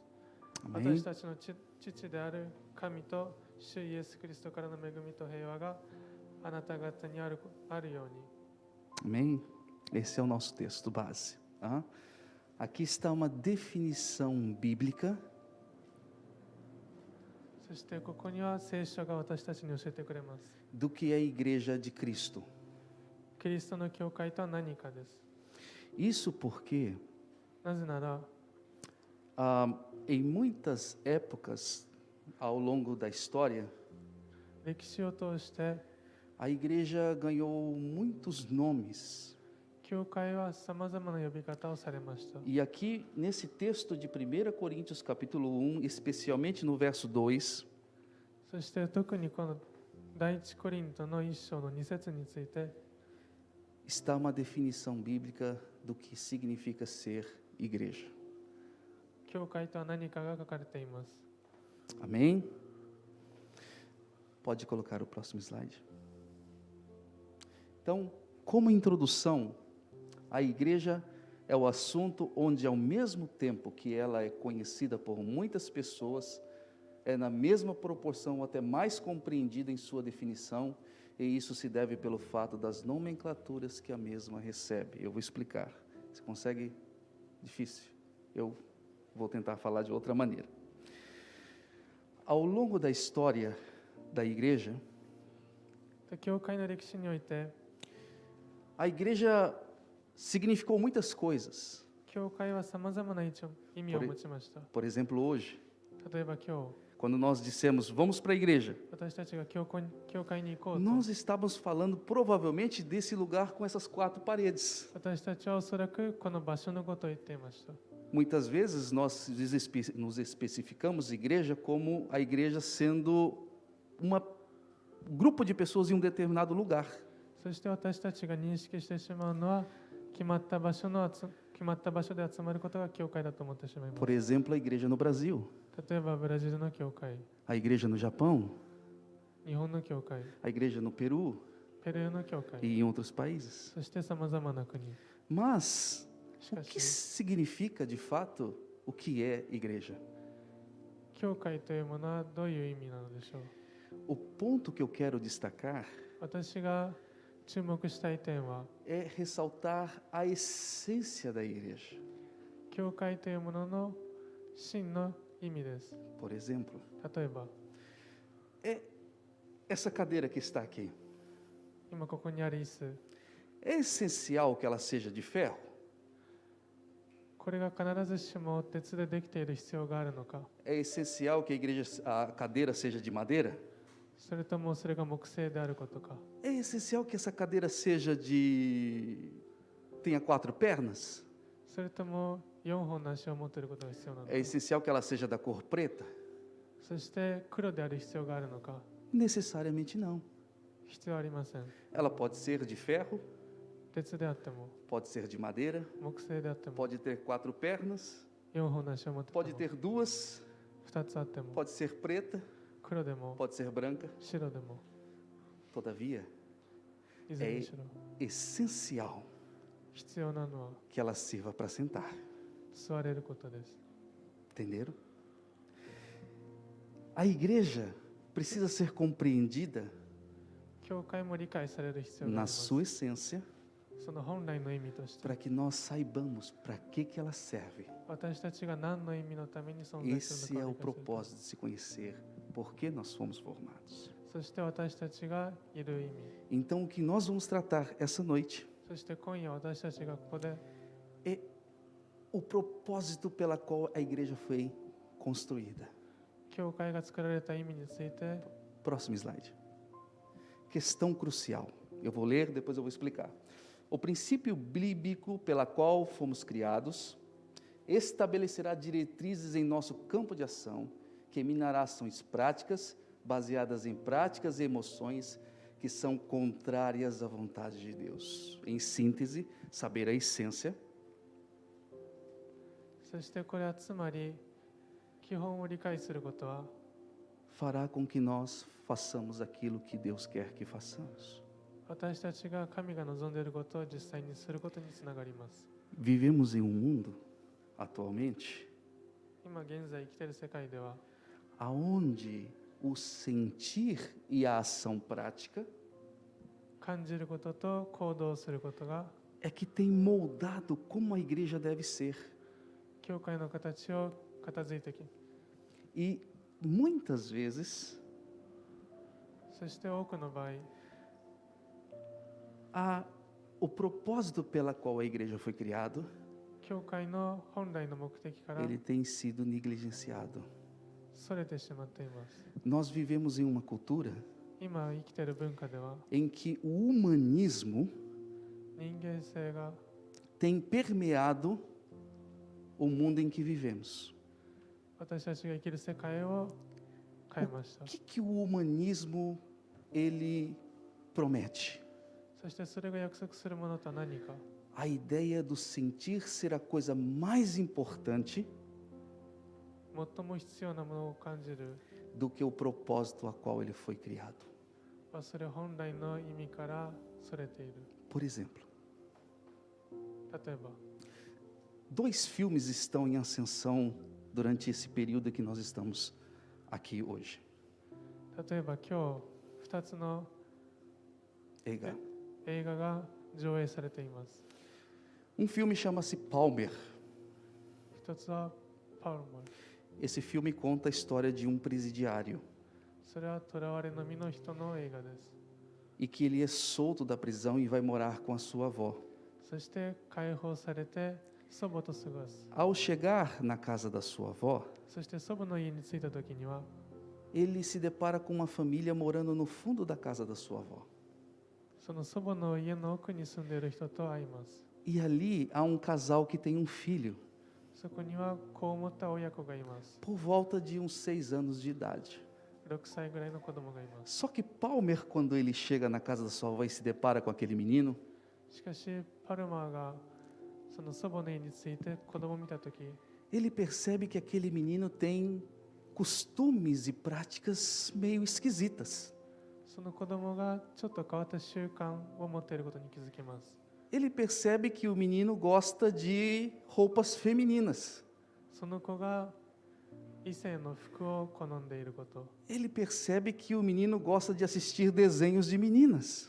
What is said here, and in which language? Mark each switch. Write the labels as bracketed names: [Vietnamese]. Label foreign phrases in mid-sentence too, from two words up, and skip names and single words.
[Japanese] 私たちの父である神と主イエス・キリストからの恵みと平和があなた方にあるように。 [Portuguese] Amém? Esse é o nosso texto base. Tá? Aqui está uma definição bíblica [Japanese] そしてここには聖書が私たちに教えてくれます。 [Portuguese] do que é a igreja de Cristo. [Japanese] キリストの教会とは何かです。 [Portuguese] Isso porque, [Japanese] なぜなら、 [Portuguese] em muitas épocas ao longo da história, [Japanese] 歴史を通して [Portuguese] a igreja ganhou muitos nomes. [Japanese] 教会はさまざまな呼び方をされました。 [Portuguese] E aqui, nesse texto de 1 Coríntios capítulo 1, especialmente no verso 2, [Japanese] そして特にこの第一コリントの1章の2節について [Portuguese] está uma definição bíblica do que significa ser igreja. [Japanese] 教会とは何かが書かれています。 [Portuguese] Amém? Pode colocar o próximo slide. Então, como introdução, a igreja é o assunto onde, ao mesmo tempo que ela é conhecida por muitas pessoas, é na mesma proporção ou até mais compreendida em sua definição, e isso se deve pelo fato das nomenclaturas que a mesma recebe. Eu vou explicar. Você consegue? Difícil. Eu vou tentar falar de outra maneira. Ao longo da história da igreja, [Japanese] 教会の歴史において [Portuguese] a igreja significou muitas coisas. [Japanese] 教会はさまざまな意味を持ちました。 [Portuguese] Por exemplo, hoje, [Japanese] 例えば今日 [Portuguese] quando nós dissemos vamos para a igreja, [Japanese] 私たちが教会に行こうと [Portuguese] nós estávamos falando provavelmente desse lugar com essas 4 paredes. [Japanese] 私たちはおそらくこの場所のことを言っていました。 [Portuguese] Muitas vezes nós nos especificamos igreja como a igreja sendo um grupo de pessoas em um determinado lugar. [Japanese] そして私たちが認識してしまうのは決まった場所で集まることが教会だと思ってしまいます。 [Portuguese] Por exemplo, a igreja no Brasil, [Japanese] 例えばブラジルの教会、 [Portuguese] a igreja no Japão, [Japanese] 日本の教会、 [Portuguese] a igreja no Peru [Japanese] ペルーの教会、 [Portuguese] e em outros países. [Japanese] そしてさまざまな国。 [Portuguese] Mas [Japanese] し [Portuguese] o [Japanese] か [Portuguese] que [Japanese] し、 [Portuguese] significa de fato o que é igreja? [Japanese] 教会というものはどういう意味なのでしょう。 [Portuguese] O ponto que eu quero destacar [Japanese] 私が注目したい点は、 [Portuguese] é ressaltar a essência da igreja. [Japanese] 教会というものの真の意味です。 [Portuguese] Por exemplo, [Japanese] 例えば、 [Portuguese] essa cadeira que está aqui, [Japanese] 今ここにある椅子、 [Portuguese] é essencial que ela seja de ferro? [Japanese] これが必ずしも鉄でできている必要があるのか、 [Portuguese] É essencial que a cadeira seja de madeira? [Japanese] それともそれが木製であることか、 [Portuguese] É essencial que essa cadeira tenha 4 pernas? [Japanese] それとも4本の足を持っていることが必要なのか、 [Portuguese] É essencial que ela seja da cor preta? [Japanese] そして黒である必要があるのか、 [Portuguese] Necessariamente não. [Japanese] 必要ありません。 [Portuguese] Ela pode ser de ferro, [Japanese] 鉄であっても、 [Portuguese] pode ser de madeira, [Japanese] 木製であっても、 [Portuguese] pode ter 4 pernas, [Japanese] 4 本の足を持ってい [Portuguese] pode [Japanese] ても、 [Portuguese] ter 2, [Japanese] 2つあっても、 [Portuguese] pode ser preta, [Japanese] 黒でも [Portuguese] pode ser branca. [Japanese] 白でも、 [Portuguese] Todavia, [Japanese] いずれにしろ [Portuguese] essencial [Japanese] 必要なのは [Portuguese] que ela sirva para sentar. [Japanese] 座れることです。 [Portuguese] Entenderam? A igreja precisa ser compreendida [Japanese] 教会も理解される必要があり [Portuguese] na [Japanese] ます。 [Portuguese] sua essência [Japanese] その本来の意味として、 [Portuguese] para que nós saibamos para que ela serve. [Japanese] 私たちが何の意味のために存在す [Portuguese] Esse [Japanese] る [Portuguese] é [Japanese] の [Portuguese] o [Japanese] かを理解するため、 [Portuguese] propósito de se conhecer por que nós fomos formados. [Japanese] そして私たちがいる意味、 [Portuguese] Então, o que nós vamos tratar essa noite [Japanese] そして今夜私たちがここで [Portuguese] é o propósito pela qual a igreja foi construída. [Japanese] 教会が作られた意味について、 [Portuguese] Próximo slide. Questão crucial. Eu vou ler, depois eu vou explicar. O princípio bíblico pela qual fomos criados estabelecerá diretrizes em nosso campo de ação, que eminará ações práticas, baseadas em práticas e emoções que são contrárias à vontade de Deus. Em síntese, saber a essência [Japanese] そしてこれはつまり基本を理解することは、 [Portuguese] fará com que nós façamos aquilo que Deus quer que façamos. [Japanese] 私たちが神が望んでいることを実際にすることにつながります。 [Portuguese] Vivemos em um mundo, atualmente, [Japanese] 今現在生きている世界では、 [Portuguese] aonde o sentir e a ação prática [Japanese] 感じることと行動することが [Portuguese] é que tem moldado como a igreja deve ser. [Japanese] 教会の形を片付いてき、 [Portuguese] E muitas vezes [Japanese] そして多くの場合、 [Portuguese] o propósito pela qual a igreja foi criada, [Japanese] 教会の本来の目的から [Portuguese] ele tem sido negligenciado. [Japanese] それてしまっています。 [Portuguese] Nós vivemos em uma cultura [Japanese] 今生きている文化では、 [Portuguese] em que o humanismo [Japanese] 人間性が [Portuguese] tem permeado o mundo em que vivemos. [Japanese] 私たちが生きる世界を変えました。 [Portuguese] O que o humanismo ele promete? [Japanese] そしてそれが約束するものとは何か。 [Portuguese] A ideia do sentir ser a coisa mais importante [Japanese] 最も必要なものを感じる [Portuguese] do que o propósito a qual ele foi criado. [Japanese] は、それ本来の意味からそれている。 [Portuguese] Por exemplo, [Japanese] 例えば、 [Portuguese] 2 filmes estão em ascensão durante esse período que nós estamos aqui hoje. [Japanese] 例えば今日2つの Eiga. 映画が上映されています。 [Portuguese] filme chama-se Palmer. [Japanese] 一つはパウロモル。 [Portuguese] Esse filme conta a história de presidiário [Japanese] それは囚われの身の人の映画です。 [Portuguese] e que ele é solto da prisão e vai morar com a sua avó. [Japanese] そして解放されて祖母と過ごす。 [Portuguese] Ao chegar na casa da sua avó, [Japanese] そして祖母の家に着いた時には、 [Portuguese] ele se depara com uma família morando no fundo da casa da sua avó. [Japanese] その祖母の家の奥に住んでいる人と会います。 [Portuguese] E ali há casal que tem filho, [Japanese] そこには子を持った親子がいます。 [Portuguese] por volta de uns 6 anos de idade. [Japanese] 6 歳ぐらいの子供がいます。 [Portuguese] Só que Palmer, quando ele chega na casa da sua avó e se depara com aquele menino, [Japanese] しかしパルマーがその祖母の家について子供を見た時、 [Portuguese] ele percebe que aquele menino tem costumes e práticas meio esquisitas. [Japanese] その子供がちょっと変わった習慣を持っていることに気づきます。 [Portuguese] Ele percebe que o menino gosta de roupas femininas. [Japanese] その子が異性の服を好んでいること、 [Portuguese] Ele percebe que o menino gosta de assistir desenhos de meninas.